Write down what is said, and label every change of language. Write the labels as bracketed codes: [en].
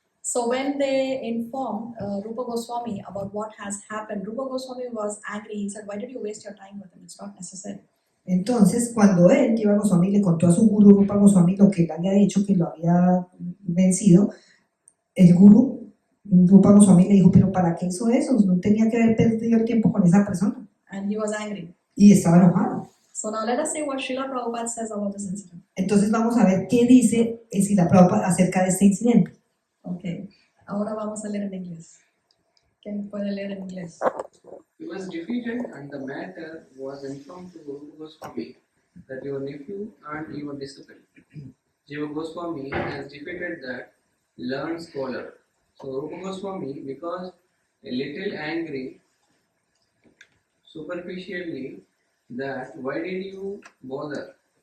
[en] So when they informed Rupa Goswami about what has happened, Rupa Goswami was angry. He said, why did you waste your time with him? It's not necessary. [es] Entonces, cuando él, Jiva Goswami, le contó a su gurú Rupa Goswami lo que él había hecho, que lo había vencido, el gurú Rupa Goswami le dijo, pero ¿para qué hizo eso? No tenía que haber perdido el tiempo con esa persona. [en] And he was angry. [es] Y estaba enojado. [en] So now let us see what Srila Prabhupada says about this incident. [es] Entonces vamos a ver qué dice Srila Prabhupada acerca de este incidente. [en] Okay. [es] Ahora vamos a leer en inglés. ¿Quién puede leer en inglés? [en] He was defeated, and the matter was informed to Guru Goswami that your nephew and your disciple, Jiva Goswami, has defeated that learned scholar. So Rupa Goswami, because a little angry, superficially, that why did you bother?